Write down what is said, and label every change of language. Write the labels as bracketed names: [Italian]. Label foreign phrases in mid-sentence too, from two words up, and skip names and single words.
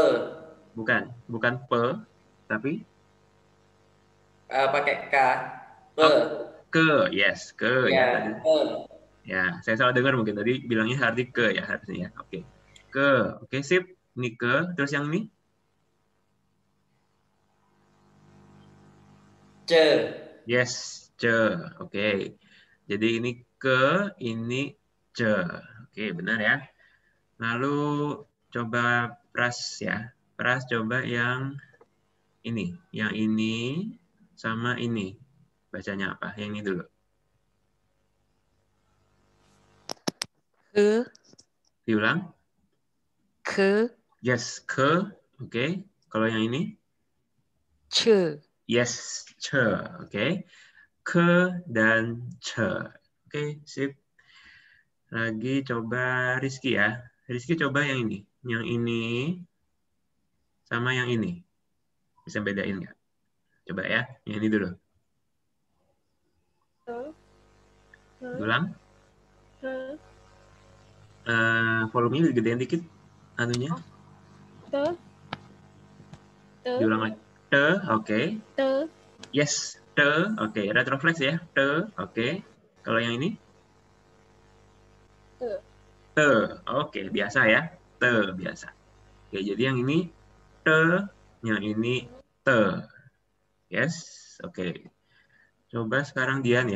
[Indonesian] Bukan pe, tapi Pakai K. Pe. oh, ke, yes, ke ya tadi. Pe. Ya, saya salah dengar mungkin tadi bilangnya Hardi ke ya harusnya ya. Oke. Ke. Oke, sip. Ini ke, terus yang ini? Ce. Yes, ce. Oke. Jadi ini ke, ini ce. Oke, benar ya. Lalu coba pras ya. Pras coba yang ini. Yang ini sama ini. Bacanya apa? Yang ini dulu. Ke. Diulang. Ke. Yes, ke. Oke. Kalau yang ini? Ce. Yes, ce. Oke. Ke dan ce. Oke, sip. Lagi coba Rizky ya. Rizky coba yang ini. Yang ini sama yang ini. Bisa bedain nggak? Coba ya, yang ini dulu. Ulang. Volumenya digedein dikit. Anunya. Diulang lagi. Te, oke. Yes, te, oke. Retroflex ya. Te, oke. Kalau yang ini? Te, oke. Biasa ya. Te, biasa. Oke, jadi yang ini te, yang ini te. Yes, oke. Coba sekarang Dian ya.